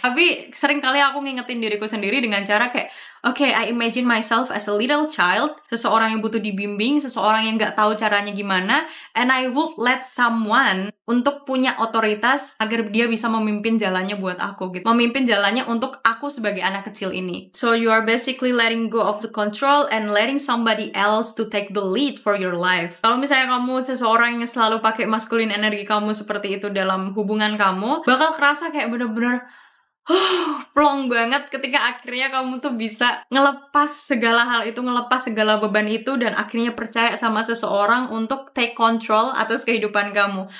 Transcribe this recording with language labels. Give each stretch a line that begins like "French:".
Indonesian: Tapi sering kali aku ngingetin diriku sendiri dengan cara kayak, okay,
English: I imagine myself as a little child,
Indonesian: seseorang yang butuh dibimbing, seseorang yang nggak tahu caranya gimana,
English: and I would let someone
Indonesian: untuk punya otoritas agar dia bisa memimpin jalannya buat aku gitu. Memimpin jalannya untuk aku sebagai anak kecil ini.
English: So you are basically letting go of the control and letting somebody else to take the lead for your life.
Indonesian: Kalau misalnya kamu seseorang yang selalu pakai masculine energi kamu seperti itu dalam hubungan kamu, bakal kerasa kayak bener-bener plong banget ketika akhirnya kamu tuh bisa ngelepas segala hal itu, ngelepas segala beban itu, dan akhirnya percaya sama seseorang untuk take control atas kehidupan kamu.